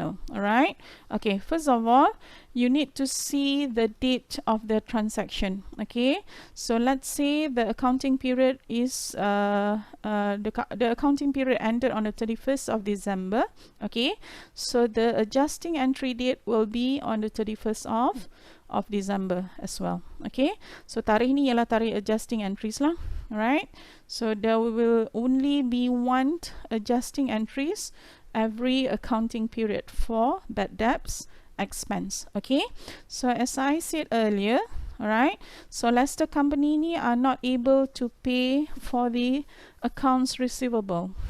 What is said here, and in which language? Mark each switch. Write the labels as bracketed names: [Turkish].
[English] Alright, okay, first of all you need to see the date of the transaction. Okay, so let's say the accounting period is the accounting period ended on the 31st of December. Okay, so the adjusting entry date will be on the 31st of December as well. [Malay] Okay, so tarikh ni ialah tarikh adjusting entries lah. [English] Alright, so there will only be one adjusting entries every accounting period for bad debts expense. Okay, so as I said earlier, alright, so Lester Company ni are not able to pay for the accounts receivable.